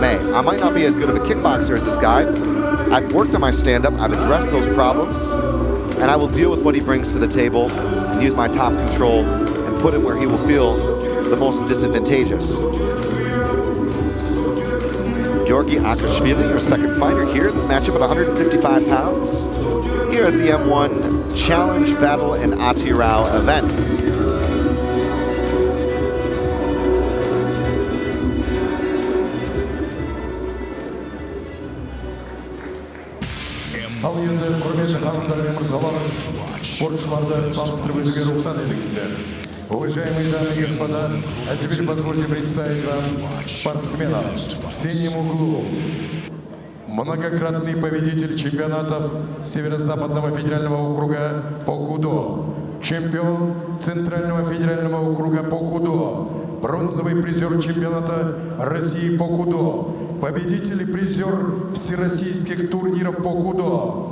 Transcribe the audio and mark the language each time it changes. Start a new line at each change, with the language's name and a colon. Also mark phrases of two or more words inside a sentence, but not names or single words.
English: I might not be as good of a kickboxer as this guy. I've worked on my stand-up, I've addressed those problems, and I will deal with what he brings to the table and use my top control and put him where he will feel the most disadvantageous. Georgi Akoshvili, your second fighter here. This matchup at 155 pounds here at the M1 Challenge Battle in Atyrau event.
Kazakh: Ал енді құрметті ханымдар мен мырзалар, спортшыларды таныстырып өтуге рұқсат етіңіздер.
Russian: Уважаемые дамы и господа, а теперь позвольте представить вам спортсменов в синем углу. Многократный победитель чемпионатов Северо-Западного федерального округа по кудо, чемпион Центрального федерального округа по кудо, бронзовый призер чемпионата России по кудо, победитель и призер всероссийских турниров по кудо.